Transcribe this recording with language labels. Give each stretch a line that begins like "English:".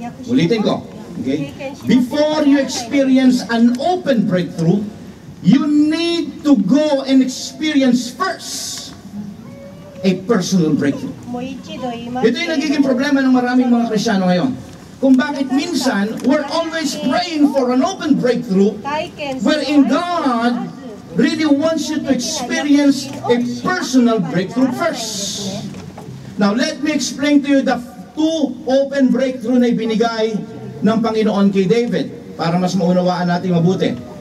Filipino: Ulitin ko.
English: Okay? Before you experience an open breakthrough, you need to go and experience first a personal breakthrough.
Filipino: Ito yung nagiging problema ng maraming mga Kristiyano ngayon. Kung bakit minsan,
English: we're always praying for an open breakthrough wherein God really wants you to experience a personal breakthrough first. Now, let me explain to you the two open breakthrough
Filipino: na ibinigay ng Panginoon kay David para mas maunawaan natin mabuti.